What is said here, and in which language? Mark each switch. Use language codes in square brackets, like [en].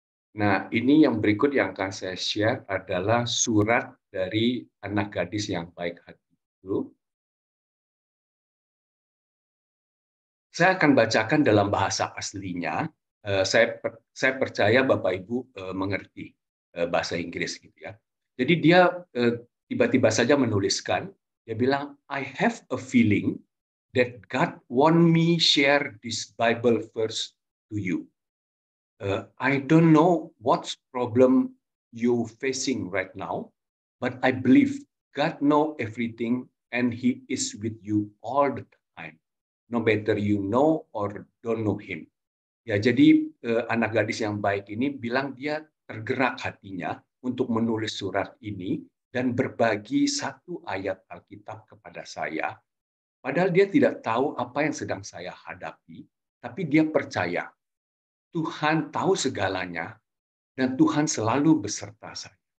[id] Nah, ini yang berikut yang akan saya share adalah surat dari anak gadis yang baik hati itu. Saya akan bacakan dalam bahasa aslinya. Saya percaya Bapak Ibu mengerti bahasa Inggris gitu ya. Jadi dia tiba-tiba saja menuliskan, dia bilang, [en] I have a feeling that God want me share this Bible verse to you. I don't know what problem you facing right now, but I believe God know everything and He is with you all the time, no matter you know or don't know Him. [id] Ya, jadi anak gadis yang baik ini bilang dia tergerak hatinya untuk menulis surat ini dan berbagi satu ayat Alkitab kepada saya. Padahal dia tidak tahu apa yang sedang saya hadapi, tapi dia percaya Tuhan tahu segalanya dan Tuhan selalu beserta saya.